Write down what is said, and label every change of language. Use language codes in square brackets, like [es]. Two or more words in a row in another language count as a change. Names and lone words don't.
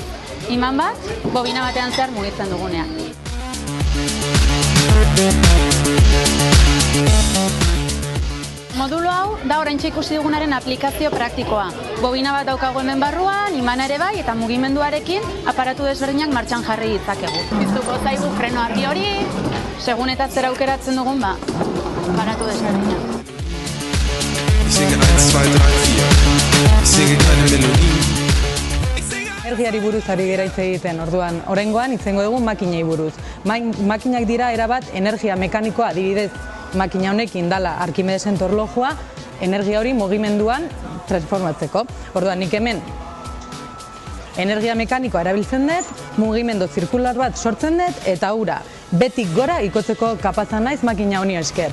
[eu] Iman bat, bobina batean zehar mugitzen dugunean. Modulo hau da oraintxe ikusi dugunaren aplikazio praktikoa. Bobina bat daukagu hemen barruan, imana ere bai eta mugimenduarekin aparatu desberdinak martxan jarri ditzakegu. Piztuko zaigu freno argi hori, segun eta zer aukeratzen dugun aparatu desberdinak. [de] Ich singe 1, 2, 3, 4, ich singe keine Melodien. [eu] Energiari buruz ari gera hitz egiten, orduan, oraingoan hitzengo dugu makinei buruz. Makinak dira erabat energia mekanikoa, adibidez, makina honekin dala Arkimedesen torlojua, energia hori mugimenduan transformatzeko. Orduan, nik hemen energia mekanikoa erabiltzen dut, mugimendu zirkular bat sortzen dut, eta hura betik gora ikotzeko kapaza naiz makina honi esker.